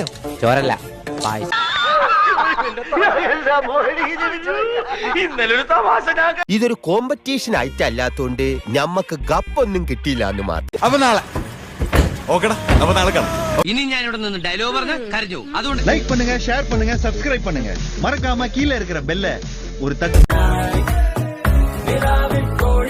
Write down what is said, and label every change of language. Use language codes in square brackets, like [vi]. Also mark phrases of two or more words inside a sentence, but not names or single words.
[ml] ചോറല്ല, പായസം. ഇതൊരു കോമ്പറ്റീഷൻ ആയിട്ടല്ലാത്തോണ്ട് ഞമ്മക്ക് ഗപ്പൊന്നും കിട്ടിയില്ല എന്ന് മാത്രം. അപ്പൊ നാളെ കാണാം. ഇനി ഞാൻ ഇവിടെ നിന്ന് ഡയലോഗ് പറഞ്ഞ കരഞ്ഞു. അതുകൊണ്ട് [ta] லைக் பண்ணுங்க, ஷேர் பண்ணுங்க, சப்ஸ்கிரைப் பண்ணுங்க. மறக்காம கீழ இருக்கிற பெல்ல ஒரு தட்டு.